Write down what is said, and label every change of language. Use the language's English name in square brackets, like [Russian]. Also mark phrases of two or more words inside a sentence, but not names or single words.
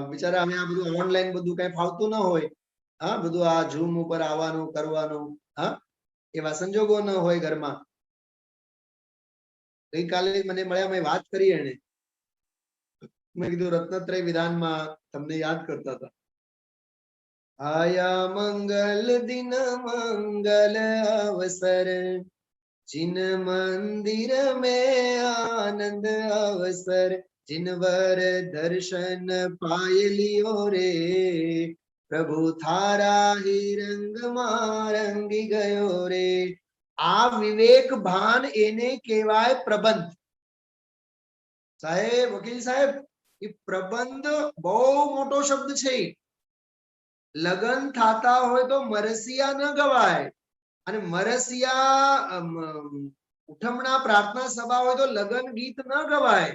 [Gujarati] બિચારા અમે આ બધું ઓનલાઈન બધું કઈ ફાવતું ન હોય, હા, બધું આ ઝૂમ ઉપર આવવાનું કરવાનું, હા, એવા સંજોગો ન હોય ઘરમાં. ગઈકાલે મને મળ્યા, મેં વાત કરી એને, મેં કીધું રત્નત્રય વિધાનમાં તમને યાદ કરતા હતા. [Hindi] आया मंगल दिन मंगल अवसर, जिन मंदिर में आनंद अवसर, जिनवर दर्शन पाय लियो रे, प्रभु थारा ही रंग [Gujarati] માં રંગી ગયો રે. આ વિવેક ભાન એને કહેવાય પ્રબંધ. સાહેબ, વકીલ સાહેબ, એ પ્રબંધ બહુ મોટો શબ્દ છે. લગન થાતા હોય તો મરસિયા ન ગવાય, અને મરસિયા ઉઠમણા પ્રાર્થના સભા હોય તો લગન ગીત ન ગવાય.